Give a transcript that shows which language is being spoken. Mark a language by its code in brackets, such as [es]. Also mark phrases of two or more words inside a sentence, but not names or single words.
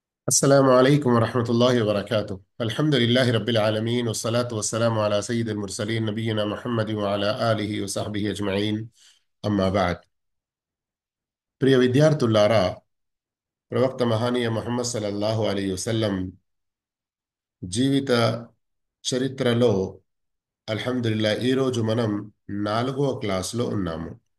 [ar] السلام عليكم ورحمة الله وبركاته. الحمد لله رب العالمين والصلاة والسلام على سيد المرسلين نبينا محمد وعلى آله وصحبه أجمعين. أما بعد. [te] ప్రియ విద్యార్థులారా, ప్రవక్త మహానీయ ముహమ్మద్ [ar] صلى الله عليه وسلم [te] జీవిత చరిత్రలో ఈరోజు మనం 4వ క్లాసులో ఉన్నాము.